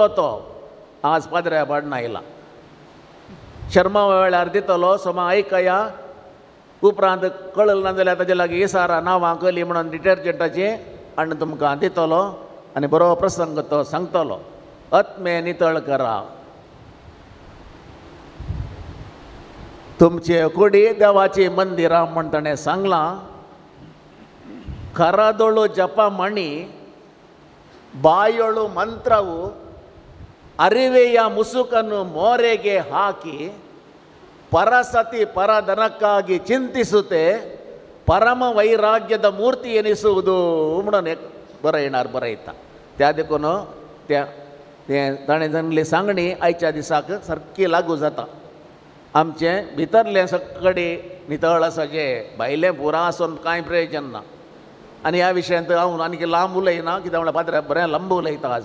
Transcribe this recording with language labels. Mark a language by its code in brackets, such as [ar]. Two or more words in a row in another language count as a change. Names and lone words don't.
[kok] तो आज पाद्र्या पाडून आयला शर्मा वेळार दितलो सोमा आयकया उपरांत कळल ना जाल्यार ताजे लागीं इसारा नांवां कली म्हणून डिटर्जंटाची आनी तुमकां दितलो आनी बरो प्रसंग तो सांगतलो आत्मे नितळ करा तुमचे कुडी देवाची मंदिरां म्हण ताणें सांगलां [kn] ಕರದೊಳು ಜಪ ಮಣಿ ಬಾಯೊಳು ಮಂತ್ರವು ಅರಿವೆಯ ಮುಸುಕನ್ನು ಮೋರೆಗೆ ಹಾಕಿ ಪರಸತಿ ಪರಧನಕ್ಕಾಗಿ ಚಿಂತಿಸುತ್ತೆ ಪರಮ ವೈರಾಗ್ಯದ ಮೂರ್ತಿ ಎನಿಸುವುದು [kok] म्हणून एक बरयता त्या देखून त्या ताणें जाल्ली सांगणी आयच्या दिसाक सारकी लागू जाता आमचें भितरलें सगळें नितळ आसा जें भायलें पुरा आसून कांय प्रयोजन ना आनी ह्या विशयांत हांव आनी लांब उलयना कित्याक म्हळ्यार पाद्र्या बरें लंब उलयता आज.